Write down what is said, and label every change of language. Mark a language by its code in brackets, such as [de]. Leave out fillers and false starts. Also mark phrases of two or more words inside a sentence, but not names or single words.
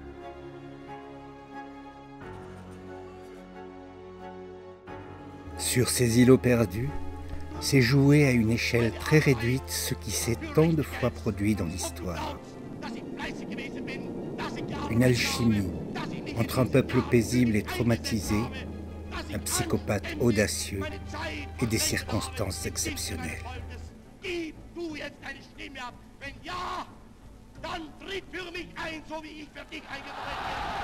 [fr] Sur ces îlots perdus, s'est joué à une échelle très réduite ce qui s'est tant de fois produit dans l'histoire. Une alchimie entre un peuple paisible et traumatisé, un psychopathe audacieux et des circonstances exceptionnelles. [de] Dann tritt für mich ein, so wie ich für dich eingetreten bin.